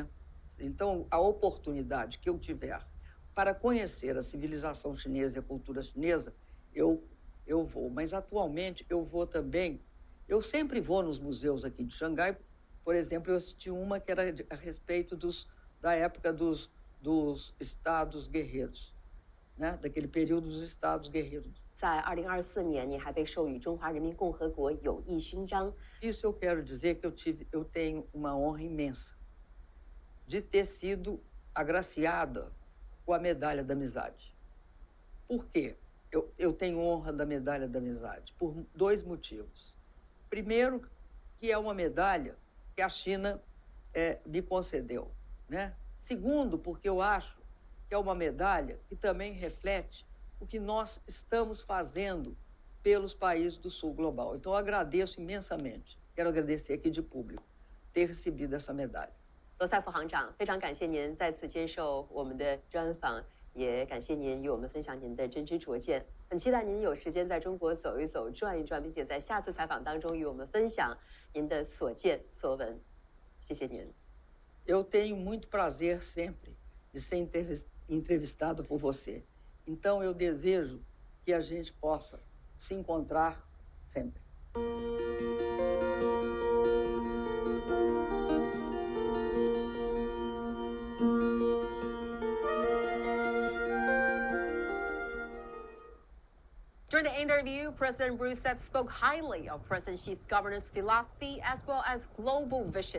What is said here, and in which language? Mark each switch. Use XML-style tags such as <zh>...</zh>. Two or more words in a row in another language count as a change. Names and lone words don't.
<pt>Então, a oportunidade que eu tiver para conhecer a civilização chinesa e a cultura chinesa, eu vou. Mas, atualmente, eu vou também... Eu sempre vou nos museus aqui de Xangai. Por exemplo, eu assisti uma que era a respeito da época dos estados guerreiros, né? Daquele período dos estados guerreiros.</pt> <zh>在2024年，你还被授予中华人民共和国友谊勋章。</zh> <pt>Isso eu quero dizer que eu tenho uma honra imensa de ter sido agraciada com a medalha da amizade. Por quê? Eu tenho honra da medalha da amizade por 2 motivos. Primeiro, que é uma medalha que a China me concedeu, né? Segundo, porque eu acho que é uma medalha que também reflete o que nós estamos fazendo pelos países do Sul Global. Então, eu agradeço imensamente, quero agradecer aqui de público, ter recebido essa medalha.</pt> <zh>罗塞夫行长，非常感谢您再次接受我们的专访，也感谢您与我们分享您的真知灼见。很期待您有时间在中国走一走、转一转，并且在下次采访当中与我们分享您的所见所闻。谢谢您。</zh> <pt>Eu tenho muito prazer sempre de ser entrevistado por você. Então, eu desejo que a gente possa se encontrar sempre.</pt> <en>During the interview, President Rousseff spoke highly of President Xi's governance philosophy as well as global vision.</en>